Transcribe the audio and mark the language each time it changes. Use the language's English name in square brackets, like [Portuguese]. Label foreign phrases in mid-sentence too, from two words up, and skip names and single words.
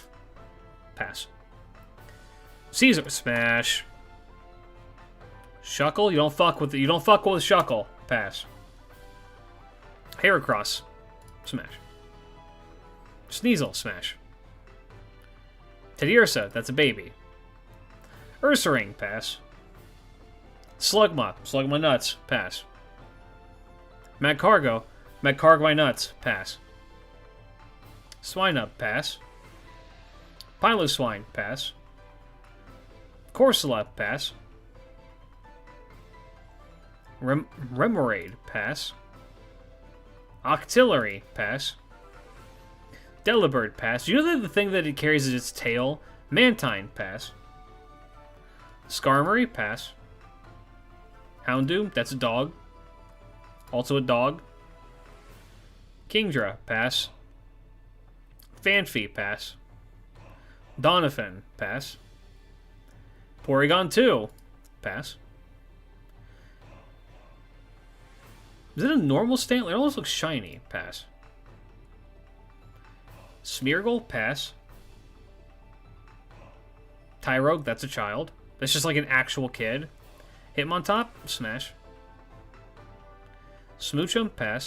[English] Pass. Caesar, smash. Shuckle, you don't fuck with Shuckle. Pass. Heracross, smash. Sneasel, smash. Teddiursa, that's a baby. Ursaring, pass. Slugma, Slugma nuts, pass. Magcargo, Magcargo nuts, pass. Swinub, pass. Piloswine, pass. Corsola, pass. Remoraid, pass. Octillery, pass. Delibird, pass. You know that the thing that it carries is its tail? Mantine, pass. Skarmory, pass. Houndoom, that's a dog. Also a dog. Kingdra, pass. Fanfy, pass. Doniphan, pass. Porygon 2, pass. Is it a normal Stantler? It almost looks shiny, pass. Smeargle, pass. Tyrogue, that's a child. That's just like an actual kid. Hitmontop, smash. Smoochum, pass.